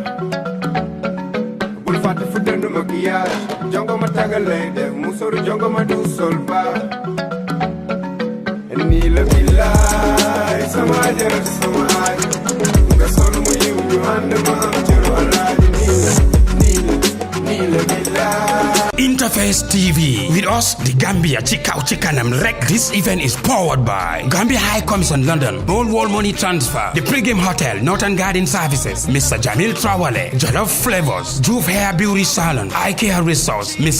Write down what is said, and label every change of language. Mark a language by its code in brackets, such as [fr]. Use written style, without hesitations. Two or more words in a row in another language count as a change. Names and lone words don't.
[wo] bul fàtte fu dënd maquillage jongo ma tagal lay def mu soru jongo ma du sol ba nii la billaay sama ajar sama aaj nga sol mu yiw ñu ànd ma am cëru alaaji nii la billaay [en] Interface TV. With us, the Gambia Chikau Chikanam Rek. This event is powered by Gambia High Commission London, All World Money Transfer, the Pregame Hotel, Northern Garden Services, Mr. Jamil Trawale, Jollof Flavors, Juve Hair Beauty Salon, IKEA Resource, Mr.